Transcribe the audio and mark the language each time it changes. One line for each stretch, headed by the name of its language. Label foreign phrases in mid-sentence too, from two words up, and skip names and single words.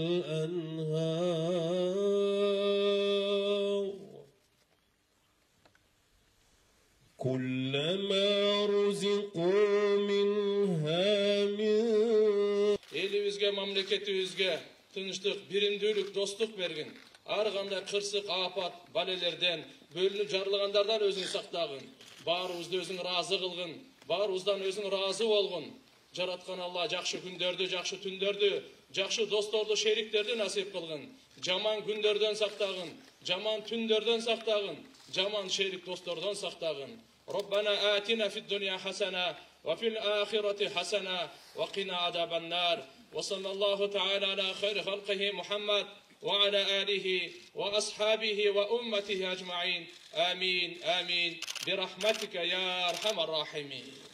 Arabic: الأنهار كلما رزقوا منها من
Kyrgyz: Элибизге, мамлекетибизге тынчтык, биримдүүлүк, достук бергин. Ар кандай кырсык, апат, балелерден, бөлүнүп жарылгандардан өзүң сактагын. Баарыбызды өзүң разы кылгын. Баарыбыздан өзүң разы болгун. Жараткан Алла жакшы күндөрдү, жакшы түндөрдү, жакшы досторду, шериктерди насип кылгын. Жаман күндөрдөн сактагын, жаман түндөрдөн сактагын, жаман шерик достордон сактагын.
Arabic: ربنا آتنا في الدنيا حسنة وفي الآخرة حسنة وقنا عذاب النار. وصلى الله تعالى على خير خلقه محمد وعلى آله وأصحابه وأمته أجمعين آمين آمين برحمتك يا أرحم الراحمين.